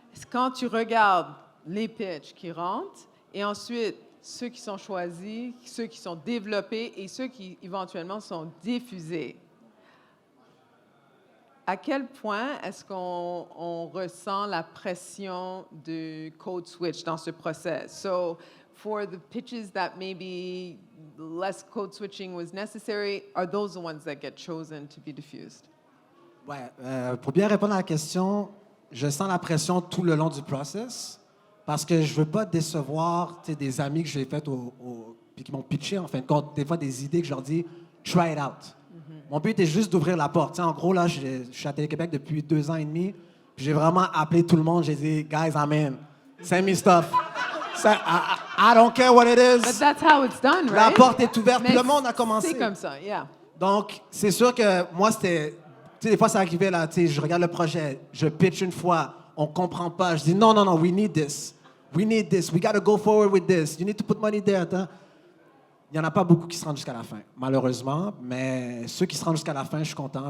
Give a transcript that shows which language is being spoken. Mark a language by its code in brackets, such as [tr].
[fr] Quand tu regardes les pitchs qui rentrent, et ensuite ceux qui sont choisis, ceux qui sont développés et ceux qui éventuellement sont diffusés, à quel point est-ce qu'on ressent la pression de code switch dans ce process? [en] So, for the pitches that maybe less code switching was necessary, are those the ones that get chosen to be diffused? [fr] Ouais, pour bien répondre à la question, je sens la pression tout le long du process parce que je veux pas décevoir des amis que j'ai fait puis qui m'ont pitché, en fin de compte, des fois des idées que je leur dis « [en] try it out ». [fr] Mon but était juste d'ouvrir la porte. T'sais, en gros, là, je suis à Télé-Québec depuis 2 ans et demi. Puis j'ai vraiment appelé tout le monde. J'ai dit, [en] guys, I'm in. Send me stuff. I don't care what it is. But that's how it's done, [fr] La [en] right? [fr] porte est ouverte. Mais Puis le monde a commencé. c'est comme ça, yeah. Donc, c'est sûr que moi, c'était... Tu sais, des fois, ça arrivait, là, tu sais, je regarde le projet, je pitch une fois, on comprend pas. Je dis, non, [en] we need this. We need this. We got to go forward with this. You need to put money there. [fr] Attends. Il n'y en a pas beaucoup qui se rendent jusqu'à la fin, malheureusement. Mais ceux qui se rendent jusqu'à la fin, je suis content.